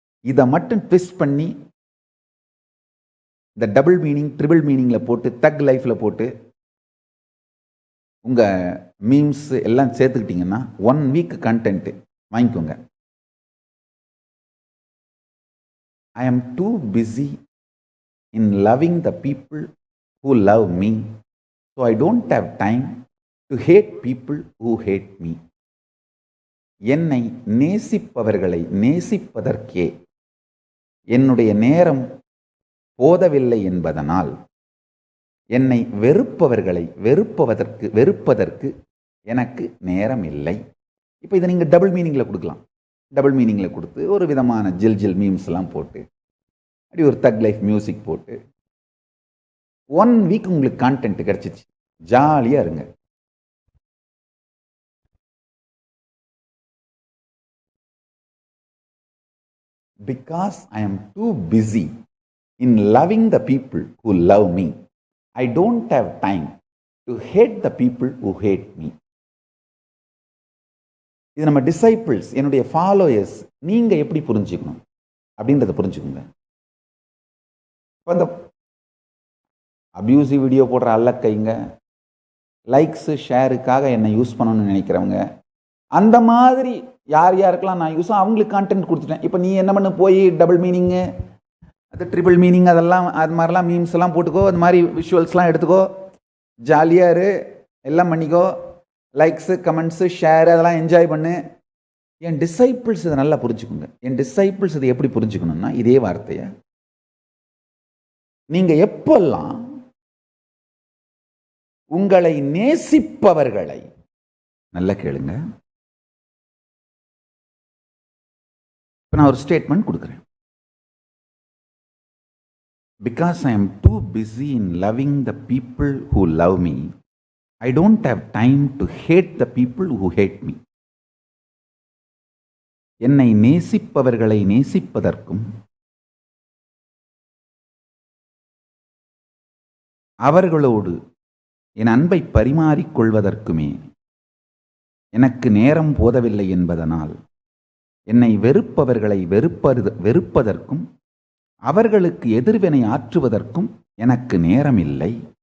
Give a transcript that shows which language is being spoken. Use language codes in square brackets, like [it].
[ta] இதை மட்டும் ட்விஸ்ட் பண்ணி இந்த டபுள் மீனிங் ட்ரிபிள் மீனிங்ல போட்டு தக் லைஃப்ல போட்டு உங்க மீம்ஸ் எல்லாம் சேர்த்துக்கிட்டீங்கன்னா 1 வீக் கண்டென்ட் வாங்கிக்கோங்க. [en] I am too busy in loving the people who love me, so I don't have time to hate people who hate me. [ta] என்னை நேசிப்பவர்களை நேசிப்பதற்கே என்னுடைய நேரம் போதவில்லை என்பதனால், என்னை வெறுப்பவர்களை வெறுப்பதற்கு எனக்கு நேரம் இல்லை. இப்போ இதை நீங்கள் டபுள் மீனிங்கில் கொடுக்கலாம். டபுள் மீனிங்கில் கொடுத்து ஒரு விதமான ஜில் மீம்ஸ்லாம் போட்டு அப்படி ஒரு தக் லைஃப் மியூசிக் போட்டு 1 வீக் உங்களுக்கு கான்டென்ட் கிடைச்சிச்சு. ஜாலியாக இருங்க. [en] Because I am too busy in loving the people who love me, I don't have time to hate the people who hate me. [ta] இது நம்ம டிசைபிள்ஸ், என்னுடைய ஃபாலோயர்ஸ், நீங்க எப்படி புரிஞ்சுக்கணும் அப்படின்றத புரிஞ்சுக்கோங்க. இப்போ இந்த அபியூசிவ் வீடியோ போடுற அல்லக்கைங்க, லைக்ஸு ஷேருக்காக என்னை யூஸ் பண்ணணும்னு நினைக்கிறவங்க, அந்த மாதிரி யார் யாருக்கெல்லாம் நான் யூஸோ அவங்களுக்கு கான்டென்ட் கொடுத்துட்டேன். இப்போ நீ என்ன பண்ணு, போய் டபுள் மீனிங்கு, அது ட்ரிபிள் மீனிங், அதெல்லாம் அது மாதிரிலாம் மீம்ஸ் எல்லாம் போட்டுக்கோ, அது மாதிரி விஷுவல்ஸ்லாம் எடுத்துக்கோ, ஜாலியாக இரு, எல்லாம் பண்ணிக்கோ, லைக்ஸு கமெண்ட்ஸு ஷேரு அதெல்லாம் என்ஜாய் பண்ணு. என் டிசைபிள்ஸ் இதை நல்லா புரிஞ்சுக்கோங்க. என் டிசைபிள்ஸ் இதை எப்படி புரிஞ்சுக்கணும்னா, இதே வார்த்தையை நீங்கள் எப்பெல்லாம் உங்களை நேசிப்பவர்களை, நல்லா கேளுங்க, இப்போ நான் ஒரு ஸ்டேட்மெண்ட் கொடுக்குறேன். [en] Because I am too busy in loving the people who love me, I don't have time to hate the people who hate me. [ta] என்னை நேசிப்பவர்களை நேசிப்பதற்கும் அவர்களோடு என் அன்பை பரிமாறிக்கொள்வதற்குமே எனக்கு நேரம் போதவில்லை என்பதனால், என்னை வெறுப்பவர்களை வெறுப்பதற்கும் அவர்களுக்கு எதிர்வினை ஆற்றுவதற்கும் எனக்கு நேரம் இல்லை.